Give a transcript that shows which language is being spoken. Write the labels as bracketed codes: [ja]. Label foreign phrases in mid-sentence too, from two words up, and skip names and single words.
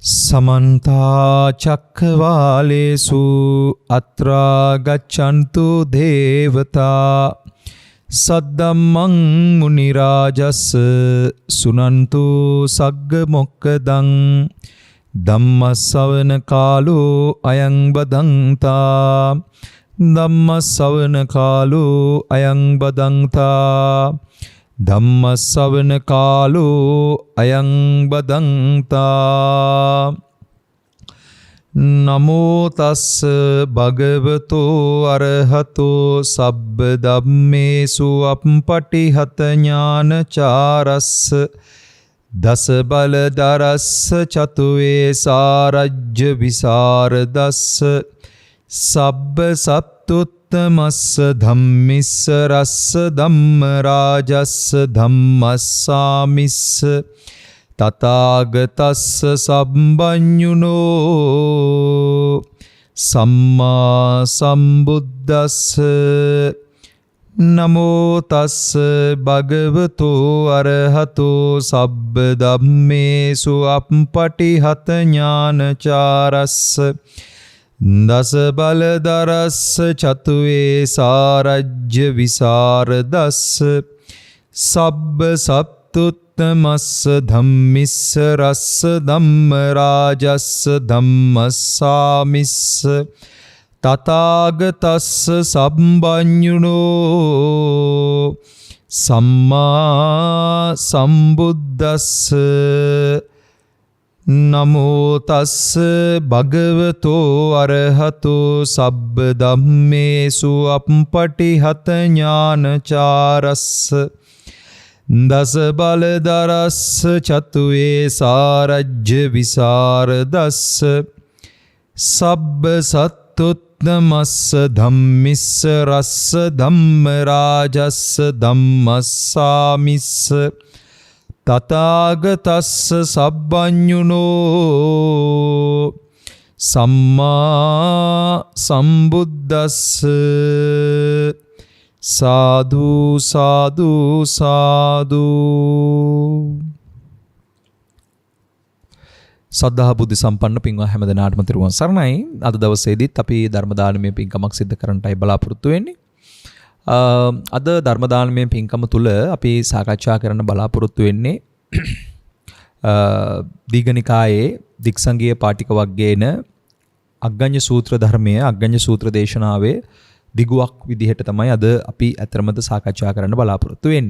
[pi] समन्ता चक्रवालेषु अत्रा गच्छन्तु देवता सद्धम्मं मुनिराजस् सुनन्तु सग्ग मोक्खदं ධම්මස්සවන කාලෝ අයං බදන්තා ධම්මස්සවන කාලෝ අයං බදන්තා ධම්මස්සවන කාලෝ අයං බදන්තා නමෝ තස්ස භගවතෝ අරහතෝ සබ්බ ධම්මේසු අප්පටිහත ඥානචාරස්ස දස බල දරස්ස චතුවේ සාරජ්‍ය විසරදස්ස සබ්බ සත්තුත්තමස්ස ධම්මිස්ස රස්ස ධම්ම රාජස්ස ධම්මස්සාමිස්ස තථාගතස්ස සම්බඤ්ඤුනෝ සම්මා සම්බුද්දස්ස නමෝ තස්ස භගවතෝ අරහතෝ සබ්බ ධම්මේසු අප්පටිහත ඥානචාරස්ස දස බල දරස්ස චතුවේ සාරජ්‍ය විසරදස්ස සබ්බ සත්තුත්තමස්ස ධම්මිස්ස රස්ස ධම්ම රාජස්ස ධම්මස්සාමිස්ස තථාගතස්ස සම්බඤ්ඤුනෝ සම්මා සම්බුද්දස්ස නමෝ තස්ස භගවතෝ අරහතෝ සබ්බ ධම්මේසු අප්පටිහත ඥානචාරස්ස දස බල දරස්ස චතුවේ සාරජ්‍ය විසරදස්ස සබ්බ සත්තුත්තමස්ස ධම්මිස්ස රස්ස ධම්ම රාජස්ස ධම්මස්සාමිස්ස තථාගතස්ස සම්බඤ්ඤුනෝ සම්මා සම්බුද්දස්ස සාදු සාදු සාදු. [si] සද්ධා බුද්ධ සම්පන්න පින්වත් හැම දෙනාටම තිරුවන් සරණයි. අද දවසේදීත් අපි ධර්ම දානමය පින්කමක් සිදු කරන්නටයි බලාපොරොත්තු වෙන්නේ. අද ධර්ම දානමය පින්කම තුල අපි සාකච්ඡා කරන්න බලාපොරොත්තු වෙන්නේ දීඝනිකායේ දික්සංගීය පාටික වග්ගයේන අග්ගඤ්ඤ සූත්‍ර ධර්මයේ අග්ගඤ්ඤ සූත්‍ර දේශනාවේ දිගුවක් විදිහට තමයි අද අපි අතරමැද සාකච්ඡා කරන්න බලාපොරොත්තු වෙන්නේ.